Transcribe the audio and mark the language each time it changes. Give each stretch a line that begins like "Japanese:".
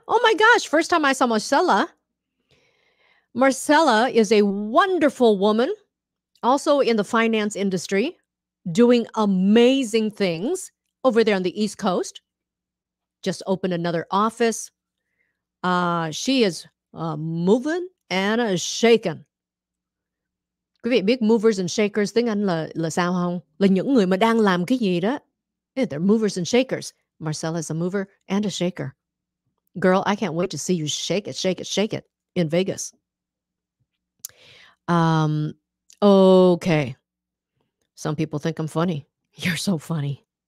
English: Oh my gosh, first time I saw Marcella. Marcella is a wonderful woman, also in the finance industry, doing amazing things over there on the East Coast. Just opened another office. She is moving and shaking.
Vietnamese: Quý vị biết movers and shakers tiếng Anh là sao không? Là những người mà đang làm cái gì đó.
English: Yeah, they're movers and shakers. Marcella is a mover and a shaker. Girl, I can't wait to see you shake it, shake it, shake it in Vegas. Okay. Some people think I'm funny. You're so funny.